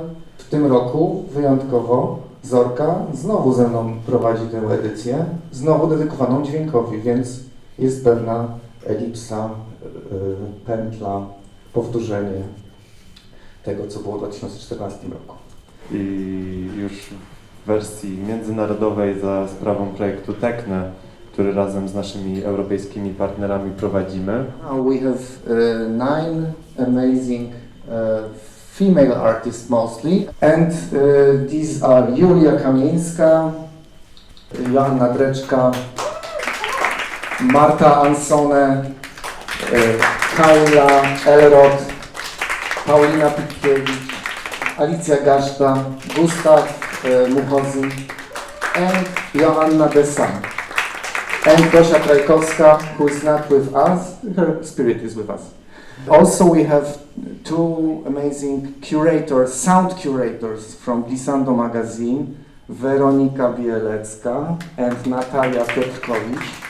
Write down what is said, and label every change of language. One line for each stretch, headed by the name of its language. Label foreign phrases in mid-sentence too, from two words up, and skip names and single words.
Polish: W tym roku wyjątkowo Zorka znowu ze mną prowadzi tę edycję, znowu dedykowaną dźwiękowi, więc jest pewna elipsa, pętla, powtórzenie tego, co było w 2014 roku. I już w wersji międzynarodowej za sprawą projektu TEKHNÉ, który razem z naszymi europejskimi partnerami prowadzimy.
English: We have 9 amazing female artists mostly, and these are Kamieńska, Joanna, Dreczka, Marta, Ansone, Kayla, Elrod, Paulina, Pikiewicz, Alicja, Gaszta, Gustave, Muhozi, and Joanna and Gosia Trajkowska, who is not with us, her spirit is with us. Also we have two amazing curators, sound curators from Glissando magazine, Weronika Bielawska and Natalia Piotrkowicz.